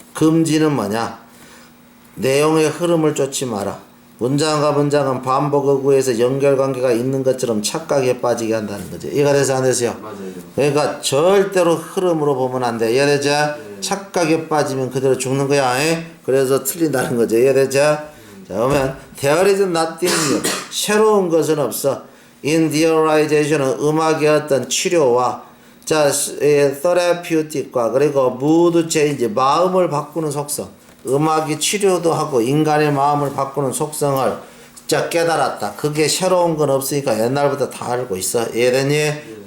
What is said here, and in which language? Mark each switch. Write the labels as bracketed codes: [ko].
[ko] 금지는 뭐냐? 내용의 흐름을 쫓지 마라. 문장과 문장은 반복 어구에서 연결관계가 있는 것처럼 착각에 빠지게 한다는 거죠. 이해가 돼서 안 돼서요? 맞아요. 그러니까 절대로 흐름으로 보면 안 돼. 이해되죠? 착각에 빠지면 그대로 죽는 거야. 그래서 틀린다는 거죠. 이해되죠? 자, 그러면 [en] there is nothing new. [ko] 새로운 것은 없어. in theorization은 음악의 어떤 치료와 자, therapeutic과 그리고 mood change, 마음을 바꾸는 속성. 음악이 치료도 하고 인간의 마음을 바꾸는 속성을 자 깨달았다. 그게 새로운 건 없으니까 옛날부터 다 알고 있어. 이해되니?